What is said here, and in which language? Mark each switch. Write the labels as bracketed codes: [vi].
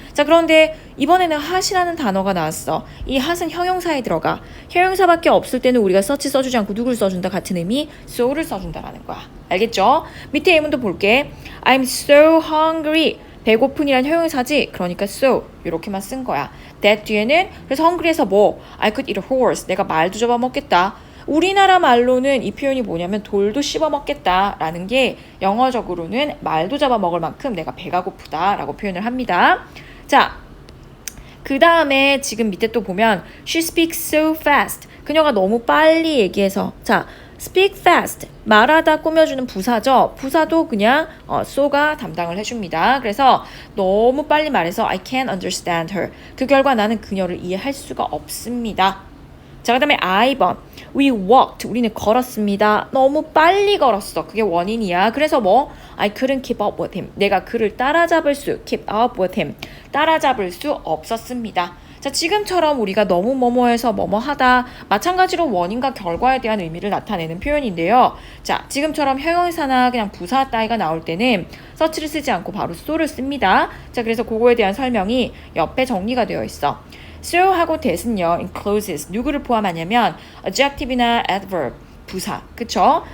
[ko] 자, 그런데 이번에는 hot이라는 단어가 나왔어. 이 hot은 형용사에 들어가. 형용사밖에 없을 때는 우리가 such 써주지 않고 누구를 써준다? 같은 의미 so를 써준다라는 거야. 알겠죠? 밑에 예문도 볼게. [en] I'm so hungry. [ko] 배고픈이란 형용사지. 그러니까 so 이렇게만 쓴 거야. [en] that [ko] 뒤에는 그래서 [en] hungry에서 뭐 I could eat a horse. [ko] 내가 말도 잡아먹겠다. 우리나라 말로는 이 표현이 뭐냐면 돌도 씹어먹겠다라는 게 영어적으로는 말도 잡아먹을 만큼 내가 배가 고프다라고 표현을 합니다. 자, 그 다음에 지금 밑에 또 보면 [en] she speaks so fast. [ko] 그녀가 너무 빨리 얘기해서 자, speak fast. 말하다 꾸며주는 부사죠. 부사도 그냥 so가 담당을 해줍니다. 그래서 너무 빨리 말해서 [en] I can't understand her. [ko] 그 결과 나는 그녀를 이해할 수가 없습니다. 자, 그 다음에 I번. [en] We walked. [ko] 우리는 걸었습니다. 너무 빨리 걸었어. 그게 원인이야. 그래서 뭐 [en] I couldn't keep up with him. [ko] 내가 그를 [en] keep up with him. [ko] 따라잡을 수 없었습니다. 자, 지금처럼 우리가 너무 뭐뭐해서 뭐뭐하다 마찬가지로 원인과 결과에 대한 의미를 나타내는 표현인데요. 자, 지금처럼 형용사나 그냥 부사 따위가 나올 때는 such를 쓰지 않고 바로 so를 씁니다. 자, 그래서 그거에 대한 설명이 옆에 정리가 되어 있어. so하고 that은요, encloses 누구를 포함하냐면 adjective나 adverb 부사, 그쵸?